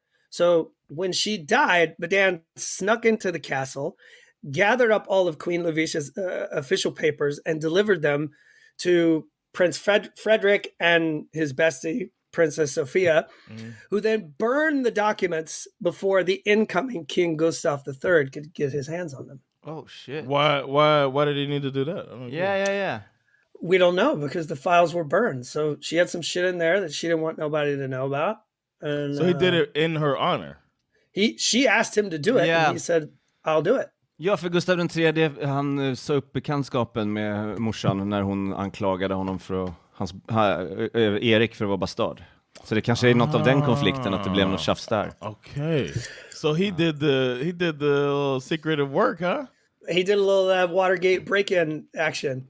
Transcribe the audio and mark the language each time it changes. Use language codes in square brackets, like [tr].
[en] So when she died, Badan snuck into the castle, gathered up all of Queen Lovisa's official papers, and delivered them to Prince Frederick and his bestie, Princess Sophia, who then burned the documents before the incoming King Gustav III could get his hands on them. Oh shit! Why did he need to do that? Yeah. We don't know because the files were burned. So she had some shit in there that she didn't want nobody to know about. And so he did it in her honor. She asked him to do it, and he said, "I'll do it." [sv] Ja, för Gustav III, han sa upp bekantskapen med morsan när hon anklagade honom för Erik för att vara bastard. Så det kanske är något av den konflikten att det blev något tjafs där. [en] Okay. So he did the secretive work, huh? He did a little Watergate break-in action.